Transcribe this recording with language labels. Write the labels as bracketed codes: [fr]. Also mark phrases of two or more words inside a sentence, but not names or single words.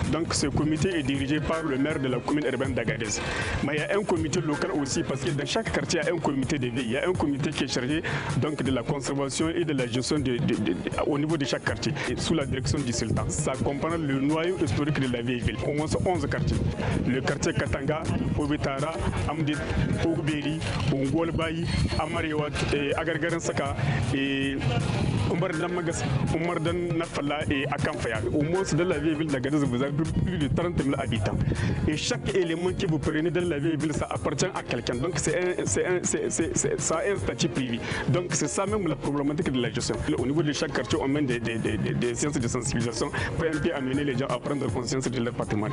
[fr] Donc ce comité est dirigé par le maire de la commune urbaine d'Agadez. Mais il y a un comité local aussi parce que dans chaque quartier, il y a un comité de vie. Il y a un comité qui est chargé donc, de la conservation et de la gestion au niveau de chaque quartier, sous la direction du sultan. Ça comprend le noyau historique de la vieille ville. Au moins 11 quartiers. Le quartier Katanga, Obetara, Amdit, Ogberi, Ongolbayi, Amarewat, Agargaran Saka, et Omardan Magas, Omardan Nafala et Akamfaya. Au moins dans la vieille ville d'Agadez, vous avez plus de 30 000 habitants. Et chaque élément que vous prenez dans la vieille ville, ça appartient à quelqu'un. Donc ça a un statut privé. Donc c'est ça même la problématique de la gestion. Au niveau de chaque quartier, on mène des séances de sensibilisation pour un peu amener les gens à prendre conscience de leur patrimoine.